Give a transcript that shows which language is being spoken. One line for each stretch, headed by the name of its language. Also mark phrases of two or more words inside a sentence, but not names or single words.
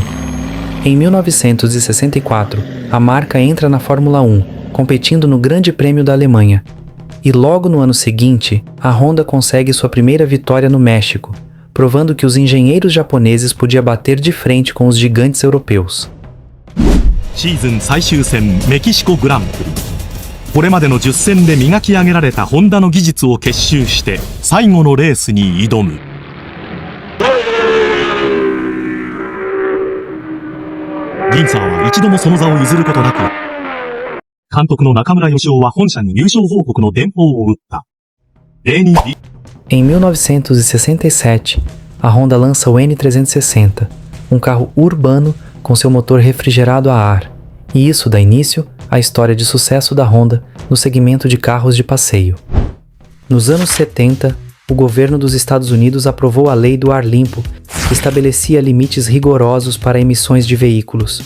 Portuguese: Em 1964, a marca entra na Fórmula 1, competindo no Grande Prêmio da Alemanha. E logo no ano seguinte, a Honda consegue sua primeira vitória no México, provando que os engenheiros japoneses podiam bater de frente com os gigantes europeus.
Japanese: シーズン最終戦メキシコグランプリ。これまでの10戦で磨き上げられたホンダの技術を結集して最後のレースに挑む。ギンサーは一度もその座を譲ることなく、監督の中村義雄は本社に優勝報告の電報を打った。
Portuguese: Em 1967, a Honda lança o N360, carro urbano com seu motor refrigerado a ar, e isso dá início à história de sucesso da Honda no segmento de carros de passeio. Nos anos 70, o governo dos Estados Unidos aprovou a Lei do Ar Limpo, que estabelecia limites rigorosos para emissões de veículos.